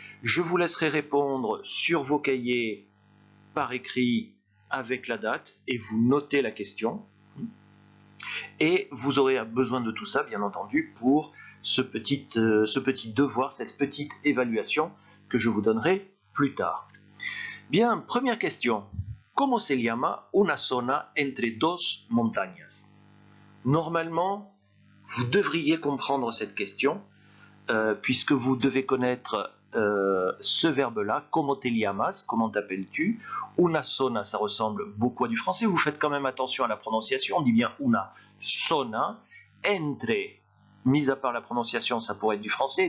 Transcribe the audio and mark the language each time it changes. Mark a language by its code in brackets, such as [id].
[fr] Je vous laisserai répondre sur vos cahiers par écrit avec la date et vous notez la question. Et vous aurez besoin de tout ça, bien entendu, pour ce petit devoir, cette petite évaluation que je vous donnerai plus tard. Bien, première question. [es] ¿Cómo se llama una zona entre dos montañas? [fr] Normalement, vous devriez comprendre cette question, puisque vous devez connaître ce verbe-là, [es] ¿Cómo te llamas? [fr] Comment t'appelles-tu? [es] Una zona, [fr] ça ressemble beaucoup à du français. Vous faites quand même attention à la prononciation. On dit bien [es] una zona. [fr] Entre, mis à part la prononciation, ça pourrait être du français.